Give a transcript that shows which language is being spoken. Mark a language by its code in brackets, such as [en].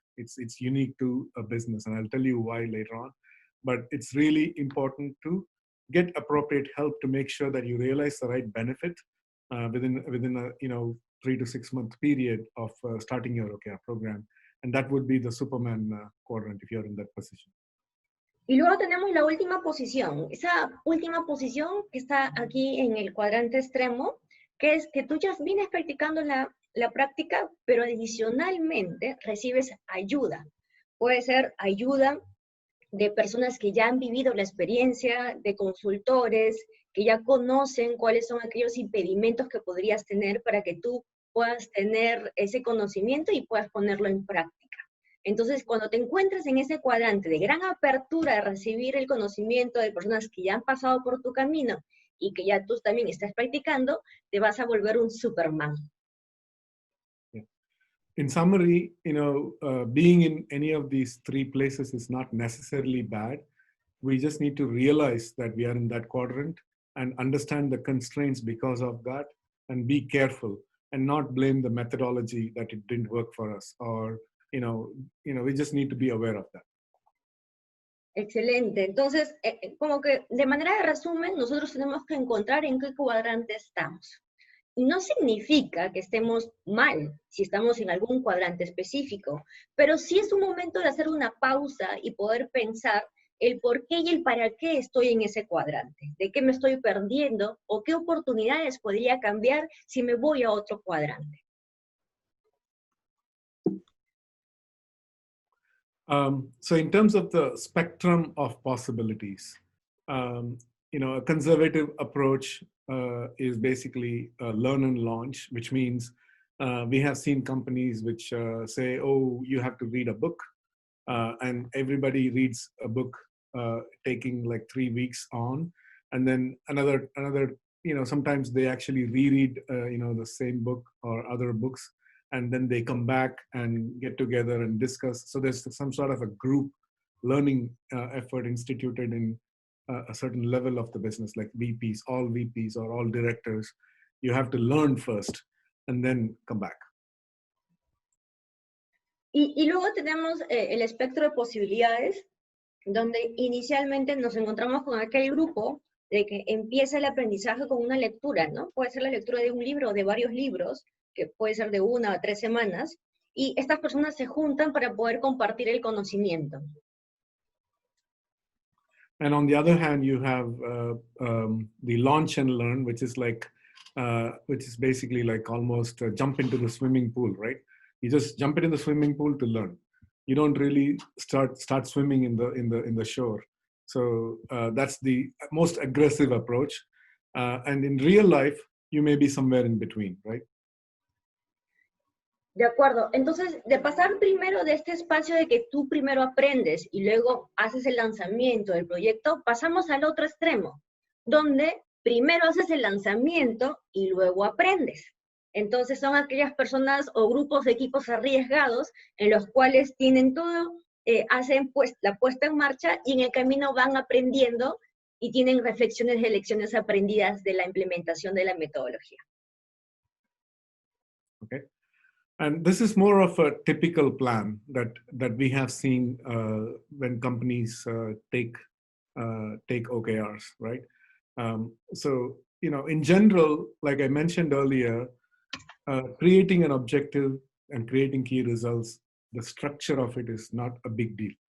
[en] It's unique to a business, and I'll tell you why later on. But it's really important to get appropriate help to make sure that you realize the right benefit within a 3 to 6 month period of starting your OKR program. And that would be the Superman quadrant if you're in that position. [es] Y luego tenemos la última posición, esa última posición que está aquí en el cuadrante extremo, que es que tú ya vienes practicando la práctica, pero adicionalmente recibes ayuda. Puede ser ayuda de personas que ya han vivido la experiencia, de consultores, que ya conocen cuáles son aquellos impedimentos que podrías tener para que tú puedas tener ese conocimiento y puedas ponerlo en práctica. Entonces, cuando te encuentres en ese cuadrante de gran apertura de recibir el conocimiento de personas que ya han pasado por tu camino y que ya tú también estás practicando, te vas a volver un Superman. [en] In summary, being in any of these 3 places is not necessarily bad. We just need to realize that we are in that quadrant and understand the constraints because of that and be careful and not blame the methodology that it didn't work for us, or, we just need to be aware of that. [es] Excelente. Entonces, como que de manera de resumen, nosotros tenemos que encontrar en qué cuadrante estamos. Y no significa que estemos mal si estamos en algún cuadrante específico, pero sí es un momento de hacer una pausa y poder pensar el por qué y el para qué estoy en ese cuadrante, de qué me estoy perdiendo o qué oportunidades podría cambiar si me voy a otro cuadrante. [en] So in terms of the spectrum of possibilities, a conservative approach is basically learn and launch, which means we have seen companies which say, oh, you have to read a book, and everybody reads a book taking 3 weeks on, and then another sometimes they actually reread the same book or other books, and then they come back and get together and discuss. So there's some sort of a group learning effort instituted in a certain level of the business, like VPs or all directors. You have to learn first and then come back. [es] Y luego tenemos el espectro de posibilidades, donde inicialmente nos encontramos con aquel grupo de que empieza el aprendizaje con una lectura, ¿no? Puede ser la lectura de un libro o de varios libros, que puede ser de 1 a 3 semanas, y estas personas se juntan para poder compartir el conocimiento. [en] And on the other hand, you have the launch and learn, which is which is basically like almost jump into the swimming pool, right? You just jump into the swimming pool to learn. You don't really start swimming in the shore. So that's the most aggressive approach. And in real life, you may be somewhere in between, right? [es] De acuerdo. Entonces, de pasar primero de este espacio de que tú primero aprendes y luego haces el lanzamiento del proyecto, pasamos al otro extremo, donde primero haces el lanzamiento y luego aprendes. Entonces son aquellas personas o grupos de equipos arriesgados en los cuales tienen todo, hacen pues la puesta en marcha y en el camino van aprendiendo y tienen reflexiones de lecciones aprendidas de la implementación de la metodología. [en] Okay. And this is more of a typical plan that we have seen when companies take OKRs, right? So, you know, in general, like I mentioned earlier, creating an objective and creating key results, the structure of it is not a big deal.